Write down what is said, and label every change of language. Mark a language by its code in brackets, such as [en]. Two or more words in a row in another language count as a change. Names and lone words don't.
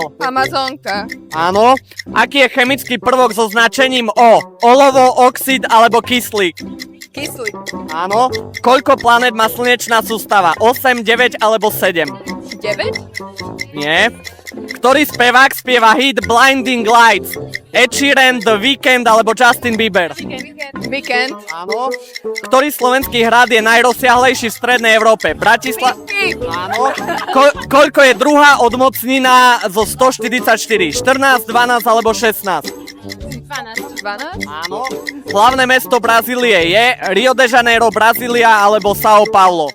[sk] Amazonka. Áno. Aký je chemický prvok so značením O? Olovo, oxid alebo kyslík? Kyslík. Áno. Koľko planet má slnečná sústava? 8, 9 alebo 7? 9? Nie. Ktorý spevák spieva hit Blinding Lights? Ed Sheeran, The Weeknd alebo Justin Bieber? Weekend. Áno. Ktorý slovenský hrad je najrozsiahlejší v strednej Európe? Áno. Koľko je druhá odmocnina zo 144? 14, 12 alebo 16? 12. 12? Áno. Hlavné mesto Brazílie je Rio de Janeiro, Brazília alebo São Paulo?